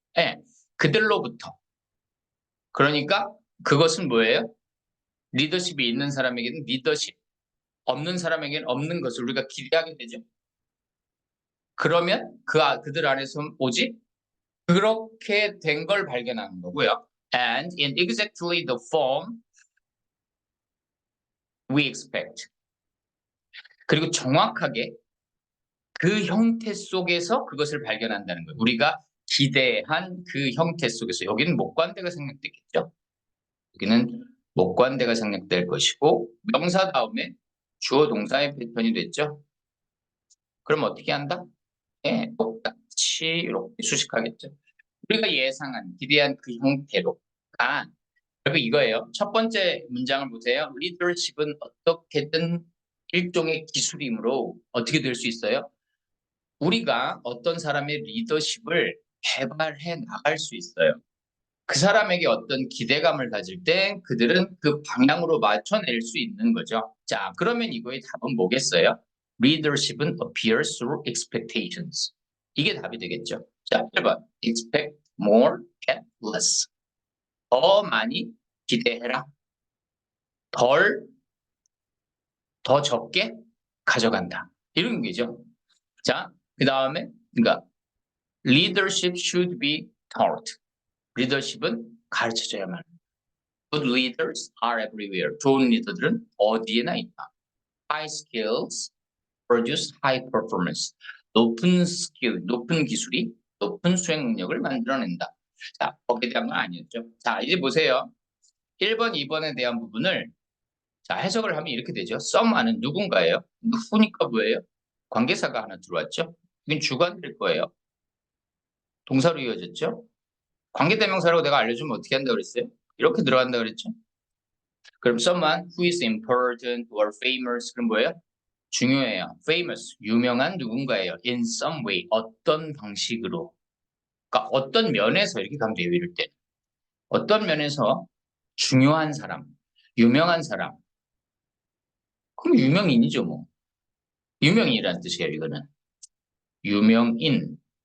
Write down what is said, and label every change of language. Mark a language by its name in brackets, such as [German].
[Korean] 예, 그들로부터. 그러니까 그것은 뭐예요? 리더십이 있는 사람에게는 리더십, 없는 사람에게는 없는 것을 우리가 기대하게 되죠. 그러면 그들 안에서 뭐지? 그렇게 된 걸 발견하는 거고요. [English] And in exactly the form we expect. [Korean] 그리고 정확하게 그 형태 속에서 그것을 발견한다는 거예요. 우리가 기대한 그 형태 속에서. 여기는 목관대가 생략되겠죠. 여기는 목관대가 생략될 것이고 명사 다음에 주어 동사의 패턴이 됐죠. 그럼 어떻게 한다? 예, 똑같이 이렇게 수식하겠죠. 우리가 예상한, 기대한 그 형태로. 그리고 이거예요. 첫 번째 문장을 보세요. 리더십은 어떻게든 일종의 기술이므로 어떻게 될 수 있어요? 우리가 어떤 사람의 리더십을 개발해 나갈 수 있어요. 그 사람에게 어떤 기대감을 가질 때 그들은 그 방향으로 맞춰낼 수 있는 거죠. 자, 그러면 이거의 답은 뭐겠어요? [English] Leadership은 appears through expectations. [Korean] 이게 답이 되겠죠. 자, 1번. [English] Expect more, get less. [Korean] 더 많이 기대해라. 더 적게 가져간다. 이런 게죠. 자, 그 다음에, 그러니까, [English] leadership should be taught. [Korean] 리더십은 가르쳐져야만 합니다. [English] Good leaders are everywhere. [Korean] 좋은 리더들은 어디에나 있다. [English] High skills produce high performance. [Korean] 높은 스킬, 높은 기술이 높은 수행 능력을 만들어낸다. 자, 거기에 대한 건 아니었죠. 자, 이제 보세요. 1번, 2번에 대한 부분을 자, 해석을 하면 이렇게 되죠. someone은 누군가예요? who니까 뭐예요? 관계사가 하나 들어왔죠. 이건 주관될 거예요. 동사로 이어졌죠. 관계대명사라고 내가 알려주면 어떻게 한다고 그랬어요? 이렇게 들어간다 그랬죠. 그럼 [English] someone who is important or famous [Korean] 그럼 뭐예요? 중요해요. famous, 유명한 누군가예요. [English] in some way, [Korean] 어떤 방식으로. 그러니까 어떤 면에서 이렇게 가면 돼요. 이럴 때. 어떤 면에서 중요한 사람, 유명한 사람. 그럼 유명인이죠 뭐. 유명인이라는 뜻이에요. 이거는. 유명인.